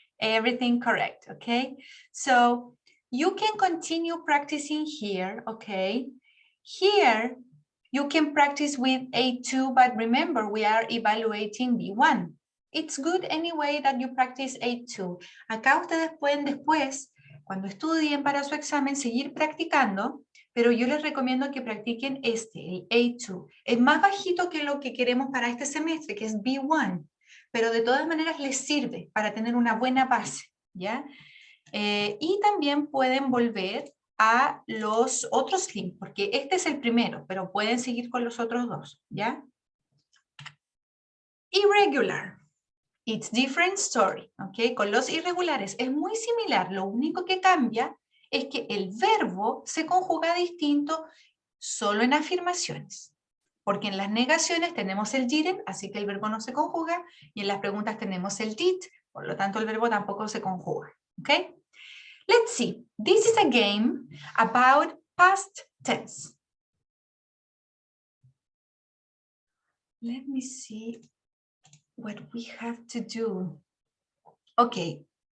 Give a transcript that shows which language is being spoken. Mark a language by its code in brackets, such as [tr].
[en] Everything correct, okay? So you can continue practicing here, okay? Here, you can practice with A2, but remember, we are evaluating B1. It's good anyway that you practice A2. [es] Acá ustedes pueden después, cuando estudien para su examen, seguir practicando, pero yo les recomiendo que practiquen este, el A2. Es más bajito que lo que queremos para este semestre, que es B1, pero de todas maneras les sirve para tener una buena base, ¿ya? Y también pueden volver a los otros links, porque este es el primero, pero pueden seguir con los otros dos, ¿ya? [en] Irregular. It's different story, ¿ok? [es] Con los irregulares es muy similar, lo único que cambia es que el verbo se conjuga distinto solo en afirmaciones, porque en las negaciones tenemos el didn't, así que el verbo no se conjuga, y en las preguntas tenemos el did, por lo tanto el verbo tampoco se conjuga, ¿ok? [en] Let's see, this is a game about past tense. Let me see what we have to do. Okay.